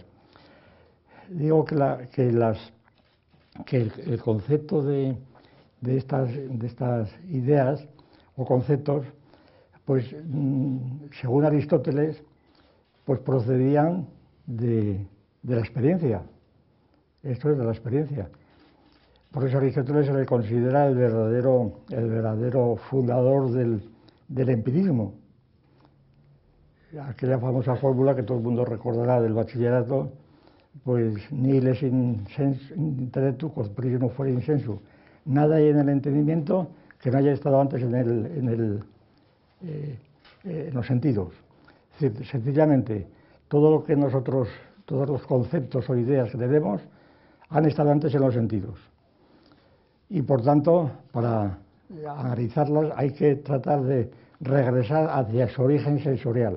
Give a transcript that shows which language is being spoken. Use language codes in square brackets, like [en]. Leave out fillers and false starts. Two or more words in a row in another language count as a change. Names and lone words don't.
[es] Digo que el concepto de estas ideas o conceptos, pues según Aristóteles, pues procedían de la experiencia. Esto es de la experiencia. Por eso a Aristóteles se le considera el verdadero fundador del empirismo. Aquella famosa fórmula que todo el mundo recordará del bachillerato, pues [la] nihil est in intellectu quod prius non fuere in sensu. [es] Nada hay en el entendimiento que no haya estado antes en los sentidos. Es decir, sencillamente, todos los conceptos o ideas que tenemos han estado antes en los sentidos. Y por tanto, para analizarlas hay que tratar de regresar hacia su origen sensorial.